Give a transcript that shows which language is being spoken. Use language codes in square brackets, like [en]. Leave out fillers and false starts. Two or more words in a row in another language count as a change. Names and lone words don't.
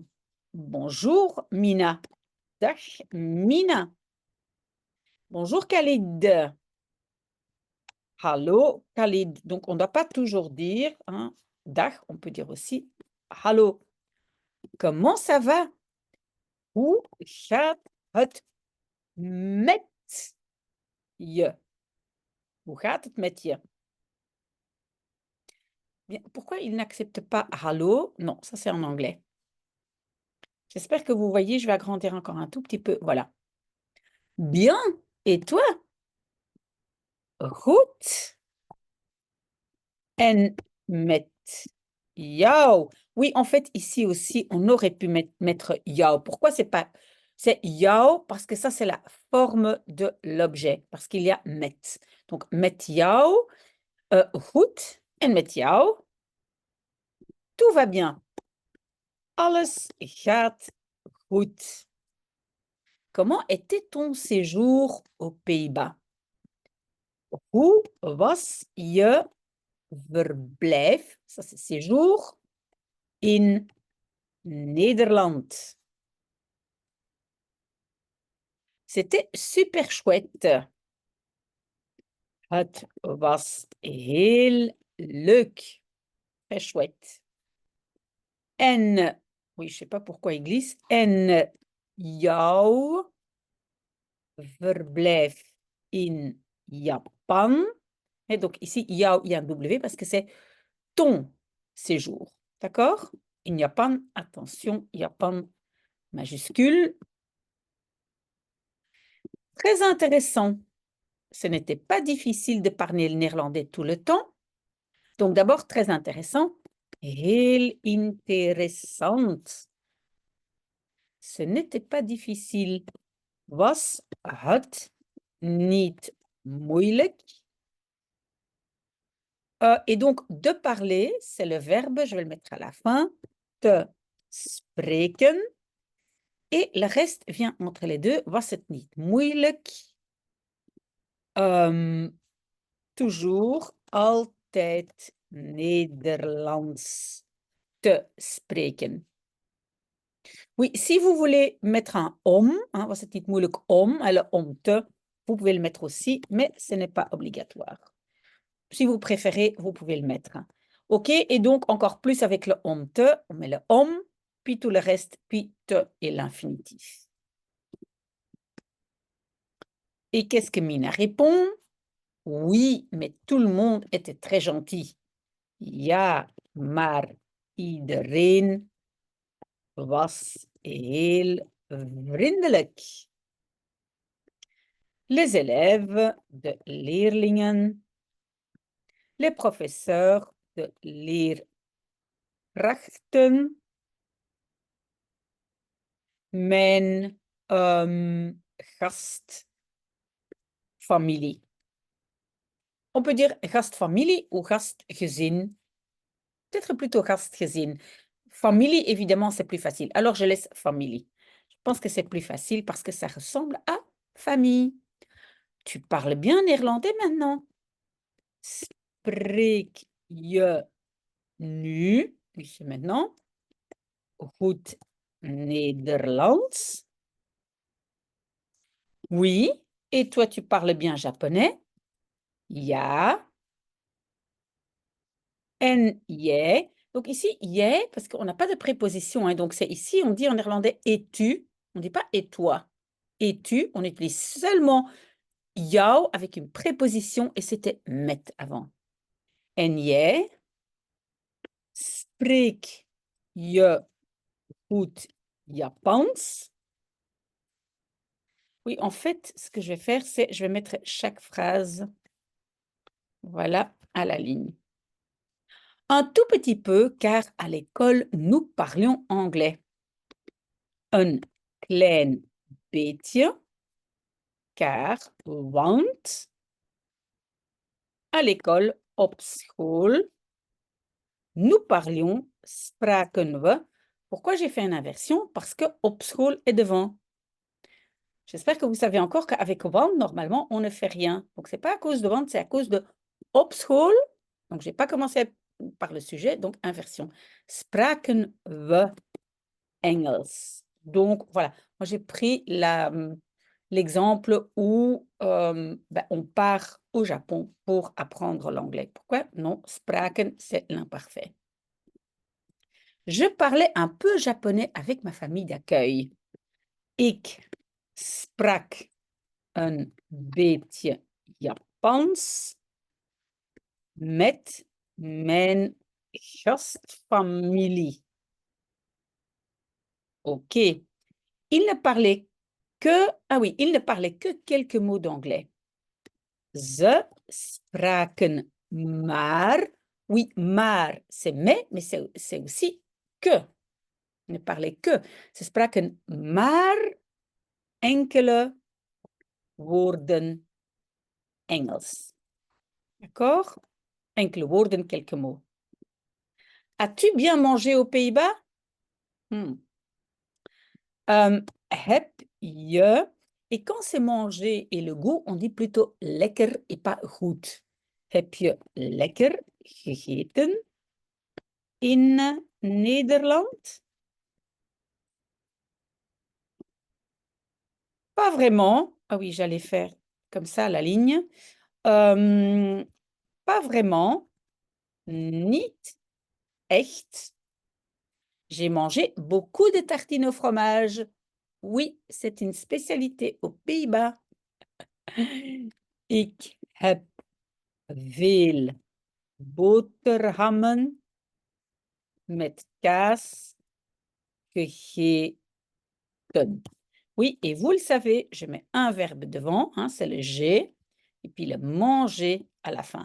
[fr] «Bonjour Mina». Dag Mina. «Bonjour Khalid». Hallo Khalid. Donc, on ne doit pas toujours dire, hein, dag, on peut dire aussi hallo. Comment ça va? [nl] Hoe gaat het met je? Hoe gaat het met je? [fr] Bien, pourquoi il n'accepte pas hallo? Non, ça c'est en anglais. J'espère que vous voyez, je vais agrandir encore un tout petit peu. Voilà. Bien. Et toi? [nl] Goed. En met jou. [fr] Oui, en fait, ici aussi, on aurait pu mettre jou. Pourquoi c'est jou? Parce que ça, c'est la forme de l'objet, parce qu'il y a met. Donc, [nl] met jou, goed. En met jou, [fr] tout va bien. [nl] Alles gaat goed. [fr] Comment était ton séjour aux Pays-Bas? [nl] Hoe was je verblijf? [fr] Ça, c'est séjour [nl] in Nederland. [fr] C'était super chouette. [nl] Het was heel leuk. [fr] Très chouette. En, oui, je sais pas pourquoi il glisse. [nl] En jouw verblijf in Japan. [fr] Et donc ici, jouw, il y a un W parce que c'est ton séjour. D'accord? [nl] In Japan, [fr] attention, Japan majuscule. Très intéressant. Ce n'était pas difficile de parler le néerlandais tout le temps. Donc d'abord, très intéressant. [nl] Heel interessant. [fr] Ce n'était pas difficile. [nl] Was het niet moeilijk? [fr] Et donc, de parler, c'est le verbe, je vais le mettre à la fin, [nl] te spreken. [fr] Et le reste vient entre les deux. [nl] Was het niet moeilijk? Toujours, altijd Nederlands te spreken. [fr] Oui, si vous voulez mettre un om, hein, [nl] was het niet moeilijk om, [fr] le [nl] om te, [fr] vous pouvez le mettre aussi, mais ce n'est pas obligatoire. Si vous préférez, vous pouvez le mettre. OK, et donc encore plus avec le [nl] om te, [fr] on met le om, puis tout le reste, puis te et l'infinitif. Et qu'est-ce que Mina répond? Oui, mais tout le monde était très gentil. [nl] Ja, maar iedereen was heel vriendelijk. [fr] Les élèves, [nl] de leerlingen, [fr] les professeurs, [nl] de leerkrachten, mijn gastfamilie. [fr] On peut dire gastfamilie ou gastgezin. Peut-être plutôt gastgezin. Famille, évidemment, c'est plus facile. Alors, je laisse famille. Je pense que c'est plus facile parce que ça ressemble à famille. Tu parles bien néerlandais maintenant. [nl] Spreek je nu, [fr] puis c'est maintenant, [nl] goed Nederlands? [fr] Oui. Et toi, tu parles bien japonais? [nl] Ja. En jij. [fr] Donc ici, jij, parce qu'on n'a pas de préposition, hein, donc c'est ici, on dit en néerlandais et-tu, on ne dit pas et toi. Et-tu, on utilise seulement jou avec une préposition et c'était met avant. [nl] En jij, spreek je goed Japans? [fr] Oui, en fait, ce que je vais faire, c'est je vais mettre chaque phrase, voilà, à la ligne. Un tout petit peu, car à l'école, nous parlions anglais. [nl] Een klein beetje, car, want, [fr] à l'école, [nl] op school, [fr] nous parlions, [nl] spraken we. [fr] Pourquoi j'ai fait une inversion? Parce que [nl] op school [fr] est devant. J'espère que vous savez encore qu'avec want, normalement, on ne fait rien. Donc, ce n'est pas à cause de want, c'est à cause de [nl] op school. [fr] Donc, je n'ai pas commencé par le sujet, donc inversion. [nl] Spraken we Engels. [fr] Donc, voilà. Moi, j'ai pris l'exemple où on part au Japon pour apprendre l'anglais. Pourquoi? Non, spraken, c'est l'imparfait. Je parlais un peu japonais avec ma famille d'accueil. [nl] Ik sprak een beetje Japans met mijn gastfamilie. [fr] Ok. Il ne parlait que quelques mots d'anglais. [nl] Ze spraken maar. [fr] Oui, maar, c'est mais c'est aussi que. Il ne parlait que. [nl] Ze spraken maar enkele woorden Engels. D'accord? Enkele woorden, [fr] quelques mots. As-tu bien mangé aux Pays-Bas? [nl] Heb je, [fr] et quand c'est manger et le goût, on dit plutôt lekker et pas goed. [nl] Heb je lekker gegeten in Nederland? [fr] Pas vraiment. Ah oui, j'allais faire comme ça la ligne. Pas vraiment. [nl] Niet echt. [fr] J'ai mangé beaucoup de tartines au fromage. Oui, c'est une spécialité aux Pays-Bas. [nl] Ik heb veel boterhammen met kaas gegeten. [fr] Oui, et vous le savez, je mets un verbe devant, hein, c'est le j'ai, et puis le manger à la fin.